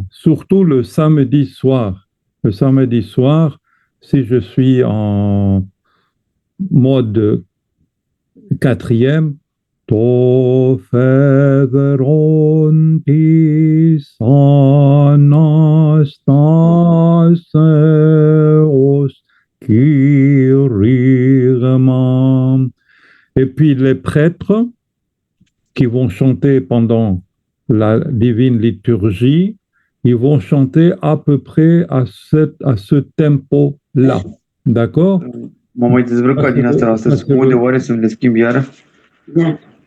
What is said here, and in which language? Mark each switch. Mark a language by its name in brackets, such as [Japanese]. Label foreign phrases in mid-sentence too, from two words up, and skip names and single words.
[French] Surtout le samedi soir. Le samedi soir, si je suis en mode quatrième, [Greek] Το φαιδρόν της Αναστάσεως κήρυγμα. [French] Et puis les prêtres qui vont chanter pendant la divine liturgie, ils vont chanter à peu près à ce tempo-là. D'accord? [Romanian] M-am mai dezbrăcat din astea astăzi. Cum de oare să le schimb iară? Da.